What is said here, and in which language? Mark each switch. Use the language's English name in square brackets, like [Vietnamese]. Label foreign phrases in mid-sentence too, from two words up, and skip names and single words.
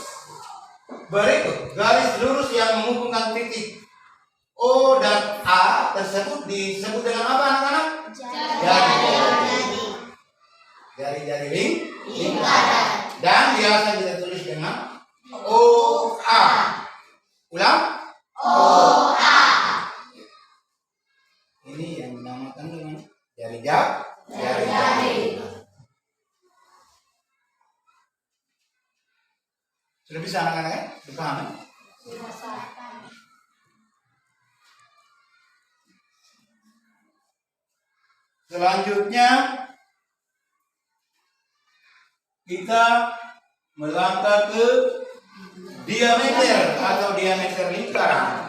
[Indonesian] Berikut, garis lurus yang menghubungkan titik O dan A tersebut disebut dengan apa anak-anak? Jari-jari lingkaran. Dan biasa kita tulis dengan OA. Ulang. OA. Ini yang dinamakan dengan jari-jari. Sudah bisa anak-anak ya? Dipahami? Selanjutnya kita melangkah ke diameter atau diameter lingkaran.